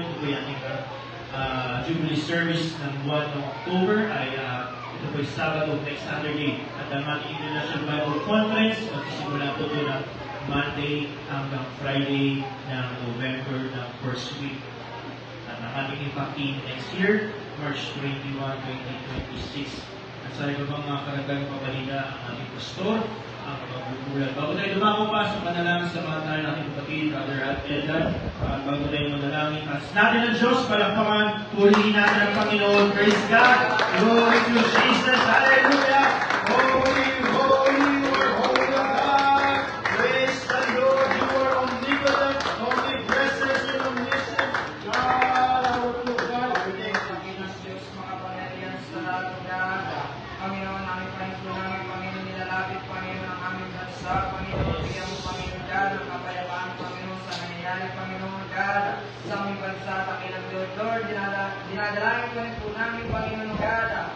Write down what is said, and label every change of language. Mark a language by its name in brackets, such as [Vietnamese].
[Filipino] Ito po yung ating Jubilee service ng buwan ng October ay ito po yung Sabado, [English] next Saturday. [Filipino] At ang ating International Bible Conference, magsisimula po ito ng Monday hanggang Friday ng November ng [English] first week. [Filipino] At ang ating impact team next year, March 21, 2026. At sa iba pang mga karagdagang pabalita, ang ating pastor, ang magbubulan. Bago tayo dumako pa sa panalangin sa mga tayo ng ating kapatid, Brother Edgar, bago tayo manalangin, as natin ang Diyos, palakpakan, purihin natin ang Panginoon. [English] Praise God! Glory to Jesus! Hallelujah! Holy, holy, you are holy God! Praise the Lord! You are omnipotent, omnipresent, and omniscient. God, our true God. [Filipino] Panginoon Diyos, mga pangyarihan sa lahat ng lahat. Panginoon, aming panito namin, Panginoon, nilalapit, Panginoon, ang aming bansa. Panginoon, bigyan mo, Panginoon, God, ng kapayapaan, Panginoon, sa nangyayari, Panginoon, God, sa aming bansa, Panginoon, Lord, dinadalangin pa rin po namin, Panginoon, God,